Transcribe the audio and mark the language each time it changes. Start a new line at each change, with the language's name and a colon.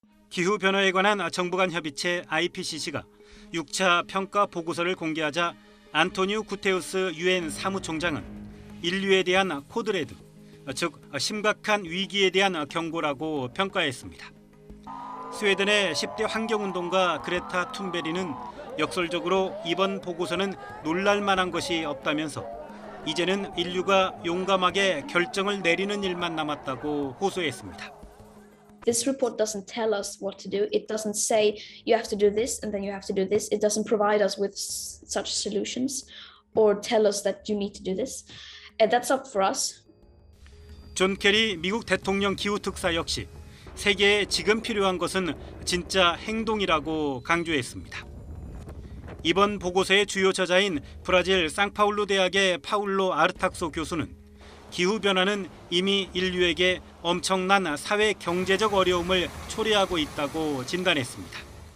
Korean: 기후변화에 관한 정부 간 협의체 IPCC가 6차 평가 보고서를 공개하자 안토니우 구테우스 유엔 사무총장은 인류에 대한 코드레드, 즉 심각한 위기에 대한 경고라고 평가했습니다. 스웨덴의 10대 환경운동가 그레타 툰베리는 역설적으로 이번 보고서는 놀랄 만한 것이 없다면서 이제는 인류가 용감하게 결정을 내리는 일만 남았다고 호소했습니다.
English: This report doesn't tell us what to do. It doesn't say you have to do this and then you have to do this. It doesn't provide us with such solutions or tell us that you need to do this. And that's up for us.
Korean: 존 케리 미국 대통령 기후특사 역시 세계에 지금 필요한 것은 진짜 행동이라고 강조했습니다. 이번 보고서의 주요 저자인 브라질 상파울루 대학의 파울로 아르탁소 교수는 기후변화는 이미 인류에게 엄청난 사회 경제적 어려움을 초래하고 있다고 진단했습니다.